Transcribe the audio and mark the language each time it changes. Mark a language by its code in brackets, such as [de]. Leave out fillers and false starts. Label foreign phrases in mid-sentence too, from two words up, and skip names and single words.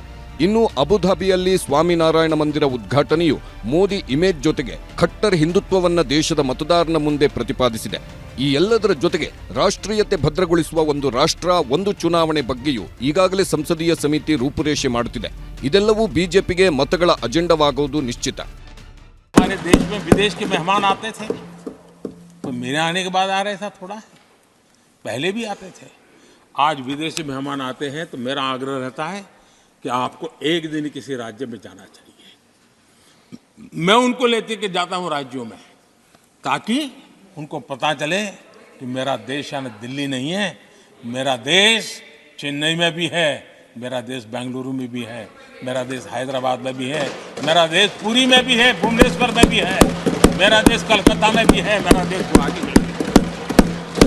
[kn] ಇನ್ನು ಅಬುಧಾಬಿಯಲ್ಲಿ ಸ್ವಾಮಿನಾರಾಯಣ ಮಂದಿರ ಉದ್ಘಾಟನೆಯು ಮೋದಿ ಇಮೇಜ್ ಜೊತೆಗೆ ಖಟ್ಟರ್ ಹಿಂದುತ್ವವನ್ನ ದೇಶದ ಮತದಾರನ ಮುಂದೆ ಪ್ರತಿಪಾದಿಸಿದೆ. ಈ ಎಲ್ಲದರ ಜೊತೆಗೆ ರಾಷ್ಟ್ರೀಯತೆ ಭದ್ರಗೊಳಿಸುವ ಒಂದು ರಾಷ್ಟ್ರ ಒಂದು ಚುನಾವಣೆ ಬಗ್ಗೆಯೂ ಈಗಾಗಲೇ ಸಂಸದೀಯ ಸಮಿತಿ ರೂಪುರೇಷೆ ಮಾಡುತ್ತಿದೆ. ಇದೆಲ್ಲವೂ ಬಿಜೆಪಿಗೆ ಮತಗಳ ಅಜೆಂಡವಾಗುವುದು ನಿಶ್ಚಿತ. [hi] तो मेरे आने के बाद आ रहे था, थोड़ा पहले भी आते थे. आज विदेशी मेहमान आते हैं तो मेरा आग्रह रहता है कि आपको एक दिन किसी राज्य में जाना चाहिए. मैं उनको लेते के जाता हूँ राज्यों में, ताकि उनको पता चले कि मेरा देश यानी दिल्ली नहीं है, मेरा देश चेन्नई में भी है, मेरा देश बेंगलुरु में भी है, मेरा देश हैदराबाद में भी है, मेरा देश पुरी में भी है, भुवनेश्वर में भी है, मेरा देश कलकत्ता में भी है, मेरा देश गुवाहाटी में भी है.